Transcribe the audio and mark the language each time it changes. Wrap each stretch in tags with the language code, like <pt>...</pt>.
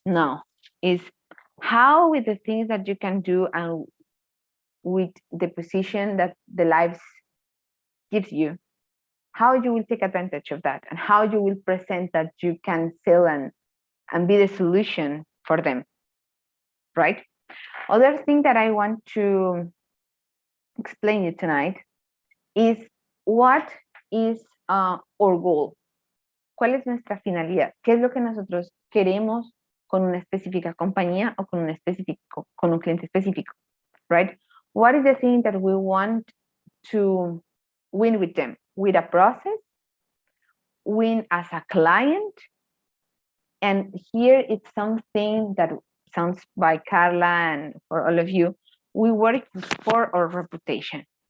<en>No, is how with the things that you can do and with the position that the lives gives you, how you will take advantage of that, and how you will present that you can sell and be the solution for them, right? Other thing that I want to explain you tonight is what is our goal.</en> <es>¿Cuál es nuestra finalidad? ¿Qué es lo que nosotros queremos con una específica compañía o con un cliente específico, right?</es> <en>What is the thing that we want to win with them? With a process, win as a client, and here it's something that sounds by Carla and for all of you, we work for our reputation.</en>